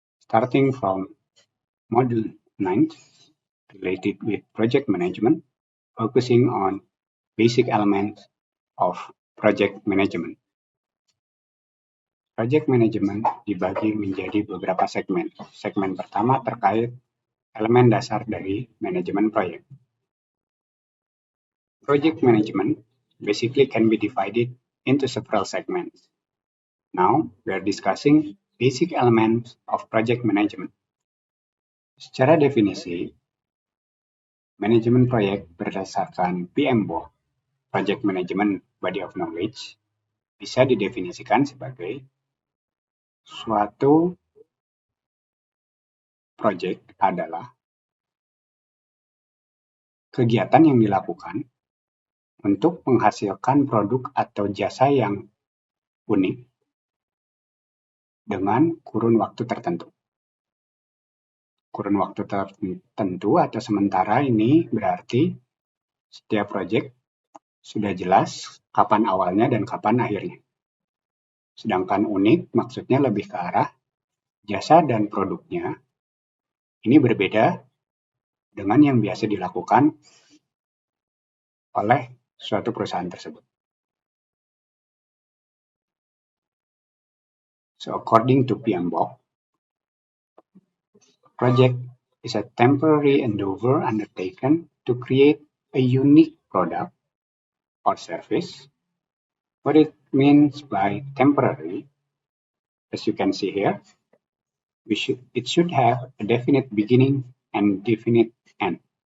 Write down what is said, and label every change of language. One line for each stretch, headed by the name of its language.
English: Starting from module 9, related with project management, focusing on basic elements of project management.
Indonesian: Project management dibagi menjadi beberapa segmen. Segmen pertama terkait elemen dasar dari manajemen proyek.
English: Project management basically can be divided into several segments. Now, we are discussing basic elements of project management.
Indonesian: Secara definisi, manajemen proyek berdasarkan PMBOK, Project Management Body of Knowledge, bisa didefinisikan sebagai suatu proyek adalah kegiatan yang dilakukan untuk menghasilkan produk atau jasa yang unik dengan kurun waktu tertentu. Kurun waktu tertentu atau sementara ini berarti setiap proyek sudah jelas kapan awalnya dan kapan akhirnya. Sedangkan unik maksudnya lebih ke arah jasa dan produknya ini berbeda dengan yang biasa dilakukan oleh suatu perusahaan tersebut.
English: So according to PMBOK, project is a temporary endeavor undertaken to create a unique product or service. What it means by temporary, as you can see here, it should have a definite beginning and definite end.